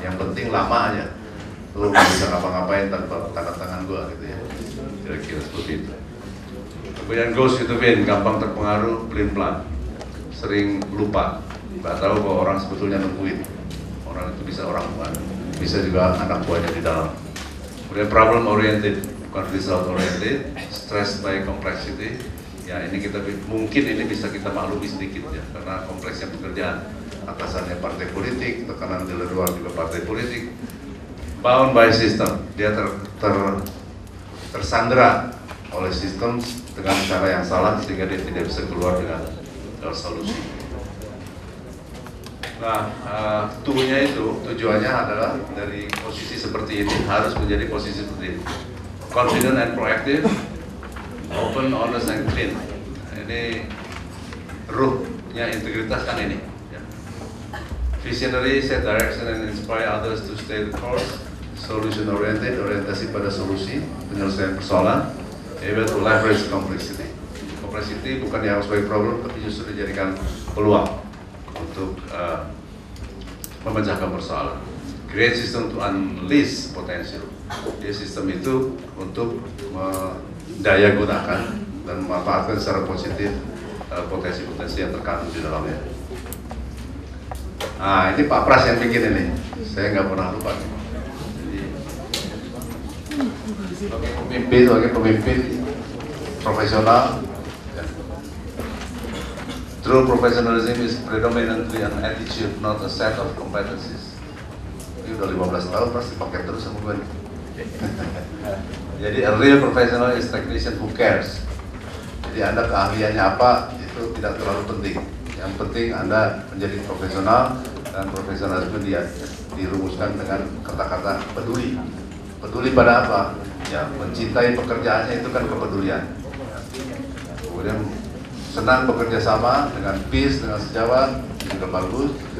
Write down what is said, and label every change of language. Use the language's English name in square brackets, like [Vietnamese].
[Indonesian] Yang penting lama aja, lu nggak bisa ngapa-ngapain tanpa tanda tangan gua gitu ya. Kira-kira seperti itu. Kemudian [English] goes with the wind, [Indonesian] gampang terpengaruh, pelin-pelan, sering lupa, nggak tahu bahwa orang sebetulnya nungguin. Orang itu bisa orang bukan, bisa juga anak buahnya di dalam. Kemudian [English] problem oriented, [Indonesian] bukan [English] result oriented, stressed by complexity. [Indonesian] Ya, ini mungkin ini bisa kita maklumi sedikit ya, karena kompleksnya pekerjaan, atasannya partai politik, tekanan di luar juga partai politik. [English] Bound by system, [Indonesian] dia tersandera oleh sistem dengan cara yang salah sehingga dia tidak bisa keluar dengan solusi. Nah, tujuannya adalah dari posisi seperti ini harus menjadi posisi seperti ini. [English] Confident and proactive, open, honest, and clean. [Indonesian] Ini ruhnya integritas kan ini. Ya. [English] Visionary, set direction, and inspire others to stay the course. Solution oriented, [Indonesian] orientasi pada solusi, penyelesaian persoalan. [English] Able to leverage complexity. [Indonesian] Complexity bukan yang sebagai problem, tapi justru dijadikan peluang untuk memecahkan persoalan. [English] Create system to unleash potential. [Indonesian] Jadi sistem itu untuk daya gunakan dan memanfaatkan secara positif potensi-potensi yang terkandung di dalamnya. Nah, ini Pak Pras yang bikin ini, saya nggak pernah lupa. Jadi sebagai pemimpin profesional, [English] true professionalism is predominantly an attitude, not a set of competencies. [Indonesian] Ini udah 15 tahun pasti pakai terus sama gue. Jadi [English] a real professional is technician who cares. [Indonesian] Jadi Anda keahliannya apa itu tidak terlalu penting. Yang penting Anda menjadi profesional, dan profesionalisme dia dirumuskan dengan kata-kata peduli. Peduli pada apa? Ya, mencintai pekerjaannya itu kan kepedulian. Kemudian senang bekerja sama dengan peace, dengan sejawat, juga bagus.